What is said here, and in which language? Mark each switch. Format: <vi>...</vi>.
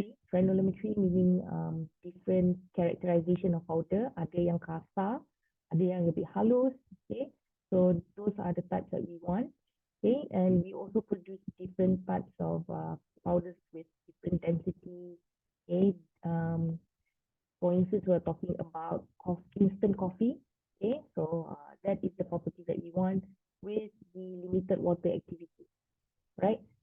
<en>Granulometry meaning different characterization of powder.</en> <id>Ada yang kasar, ada yang lebih halus.</id> <en>Okay, so those are the types that we want. Okay, and we also produce different types of powders with different density. Okay, for instance, we're talking about instant coffee. Okay, so that is the property that we want with the limited water activity, right?</en>